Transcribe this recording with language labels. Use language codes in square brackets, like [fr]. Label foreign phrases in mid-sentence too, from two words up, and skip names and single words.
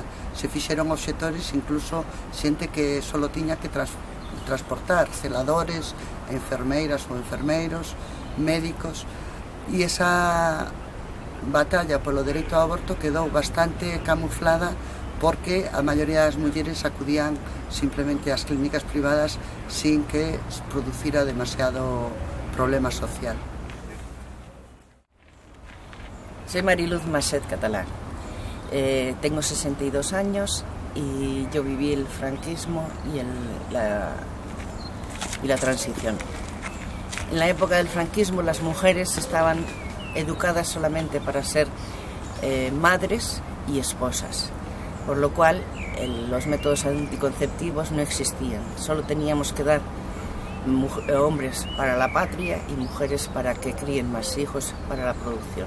[gl] Se fixeron obxectores, incluso xente que só tiña que transportar, celadores, enfermeiras ou enfermeiros, médicos, e esa batalla polo dereito ao aborto quedou bastante camuflada porque a maioría das mulleres acudían simplemente ás clínicas privadas sin que producira demasiado problema social. [es] Soy Mariluz Maset Catalán, tengo 62 años y yo viví el franquismo y la transición. En la época del franquismo las mujeres estaban educadas solamente para ser madres y esposas, por lo cual los métodos anticonceptivos no existían, solo teníamos que dar hombres para la patria y mujeres para que críen más hijos para la producción.